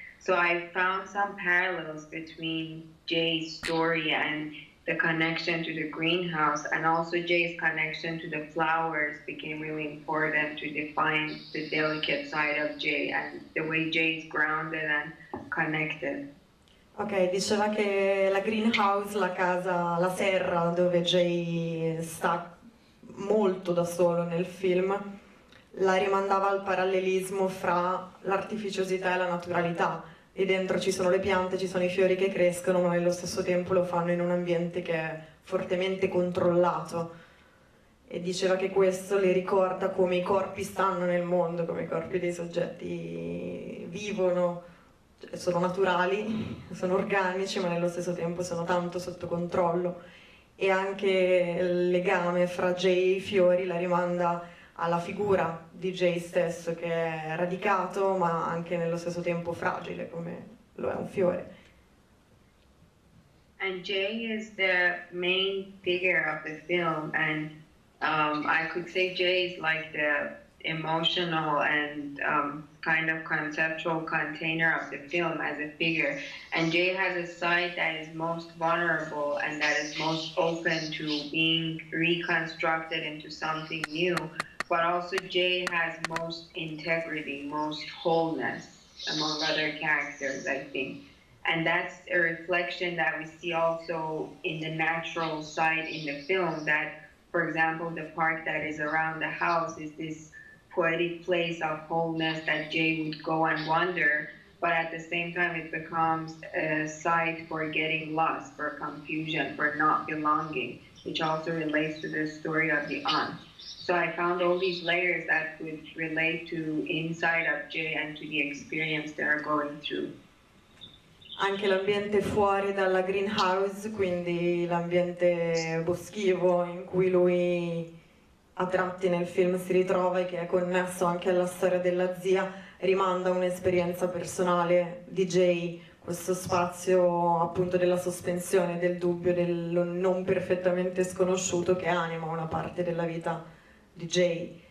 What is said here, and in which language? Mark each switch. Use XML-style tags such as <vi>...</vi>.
<en>So I found some parallels between Jay's story and the connection to the greenhouse, and also Jay's connection to the flowers became really important to define the delicate side of Jay and the way Jay is grounded and connected.</en> <it>Ok, diceva che la greenhouse, la casa, la serra dove Jay sta molto da solo nel film, la rimandava al parallelismo fra l'artificiosità e la naturalità, e dentro ci sono le piante, ci sono i fiori che crescono, ma nello stesso tempo lo fanno in un ambiente che è fortemente controllato. E diceva che questo le ricorda come i corpi stanno nel mondo, come i corpi dei soggetti vivono, cioè sono naturali, sono organici, ma nello stesso tempo sono tanto sotto controllo. E anche il legame fra Jay e i fiori la rimanda alla figura di Jay stesso, che è radicato ma anche nello stesso tempo fragile come lo è un fiore.</it> <en>And Jay is the main figure of the film, and I could say Jay is like the emotional and kind of conceptual container of the film as a figure. And Jay has a side that is most vulnerable and that is most open to being reconstructed into something new. But also Jay has most integrity, most wholeness among other characters, I think. And that's a reflection that we see also in the natural side in the film, that, for example, the park that is around the house is this poetic place of wholeness that Jay would go and wander, but at the same time it becomes a site for getting lost, for confusion, for not belonging, which also relates to the story of the aunt. So I found all these layers that would relate to inside of Jay and to the experience they're going through.</en> <it>Anche l'ambiente fuori dalla greenhouse, quindi l'ambiente boschivo in cui lui a tratti nel film si ritrova e che è connesso anche alla storia della zia, rimanda un'esperienza personale di Jay, questo spazio appunto della sospensione, del dubbio, del non perfettamente sconosciuto che anima una parte della vita di Jay.</it>